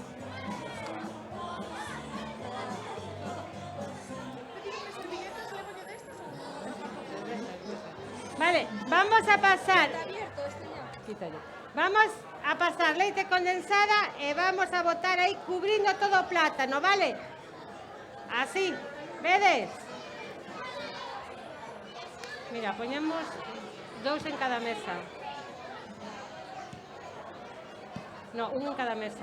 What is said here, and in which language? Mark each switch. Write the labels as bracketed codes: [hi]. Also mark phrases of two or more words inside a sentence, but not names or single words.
[es] Vale, vamos a pasar. Está abierto este ya. Quítale. [gl] Vamos a pasar leite condensada e vamos a botar aí cubrindo todo o plátano, vale? Así, vedes? Mira, poñemos 2 en cada mesa. No, 1 en cada mesa.